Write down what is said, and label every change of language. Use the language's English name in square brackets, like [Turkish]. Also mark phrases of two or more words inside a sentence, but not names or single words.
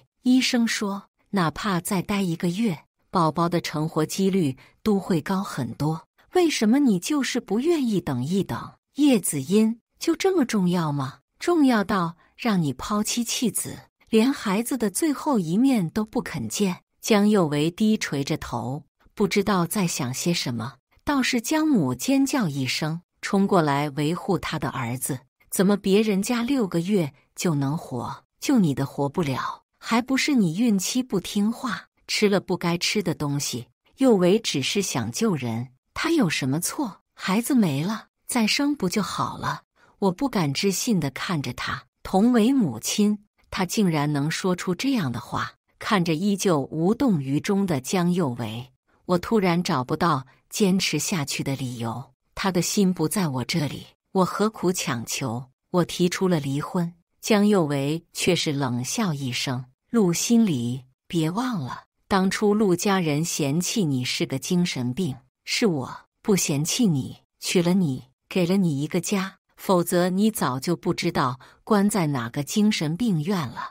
[Chinese] 醫生說，哪怕再待1個月，寶寶的成活幾率都會高很多。為什麼你就是不願意等一等？葉子音就這麼重要嗎？重要到讓你拋妻棄子，連孩子的最後一面都不肯見？江幼為低垂着頭，不知道在想些什麼。倒是江母尖叫一聲，衝過來維護他的兒子。怎麼別人家6個月就能活，就你的活不了？還不是你孕期不聽話，吃了不該吃的東西。幼為只是想救人，他有什麼錯？孩子沒了，再生不就好了？我不敢置信地看着他，同為母親，他竟然能說出這樣的話。看着依舊無動於衷的江幼為，我突然找不到堅持下去的理由。他的心不在我這裡，我何苦強求？我提出了離婚，江幼為卻是冷笑一聲：陸心裡，別忘了，當初陸家人嫌棄你是個精神病，是我不嫌棄你，娶了你，給了你一個家，否則你早就不知道關在哪個精神病院了。